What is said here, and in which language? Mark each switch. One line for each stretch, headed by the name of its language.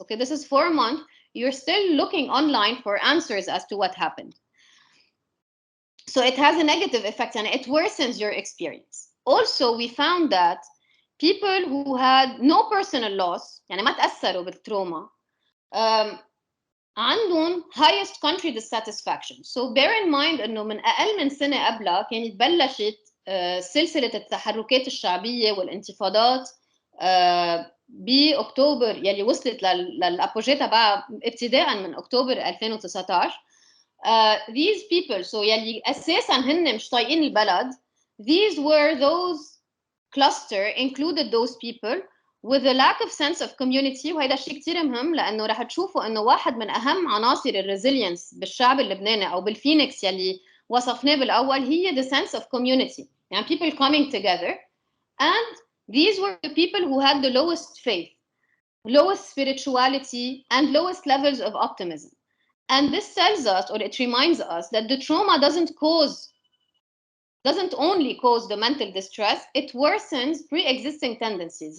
English: Okay, this is 4 months, you're still looking online for answers as to what happened. So it has a negative effect and it worsens your experience. Also, we found that people who had no personal loss
Arabic: يعني ما تأثروا بالتروما عندهم
English: highest country dissatisfaction. So bear in mind
Arabic: إنه من أقل من سنة قبلها كانت بلشت سلسلة التحركات الشعبية والانتفاضات بأكتوبر يلي وصلت للأبوجيه تبعها ابتداء من أكتوبر 2019.
English: These people, so
Arabic: يلي أساساً هن مش طايقين البلد,
English: these were those cluster included those people with a lack of sense of community.
Arabic: وهيدا الشيء كتير مهم لأنه رح تشوفوا إنه واحد من أهم عناصر الريزيلينس بالشعب اللبناني أو بالفينيكس يلي وصفناه بالأول هي
English: the sense of community. يعني people coming together. And these were the people who had the lowest faith, lowest spirituality, and lowest levels of optimism. And this tells us, or it reminds us, that the trauma doesn't only cause the mental distress, it worsens pre-existing tendencies.